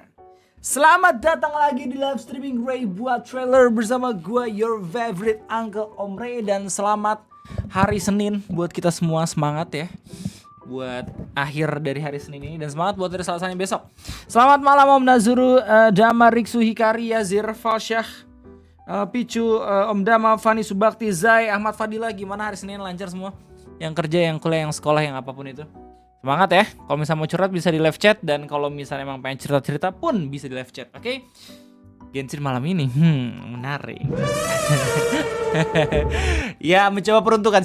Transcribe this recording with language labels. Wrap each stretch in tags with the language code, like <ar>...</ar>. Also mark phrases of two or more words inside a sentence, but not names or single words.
<id>Selamat datang lagi di</id> <en>live streaming</en> <id>Ray buat trailer bersama gue,</id> <en>your favorite Uncle Om Ray.</en> <id>Dan selamat hari Senin buat kita semua, semangat ya buat akhir dari hari Senin ini, dan semangat buat hari Selasanya besok. Selamat malam Om Nazuru, Dama Riksu Hikari, Yazir Falsyah, Picu, Om Dama, Fani Subakti, Zai, Ahmad Fadila. Gimana hari Senin, lancar semua? Yang kerja, yang kuliah, yang sekolah, yang apapun itu. Semangat ya. Kalau misalnya mau curhat bisa di</id> <en>live chat,</en> <id>dan kalau misalnya emang pengen cerita-cerita pun bisa di</id> <en>live chat.</en> <id>Oke? Genshin malam ini menarik. Ya, mencoba peruntukan.</id>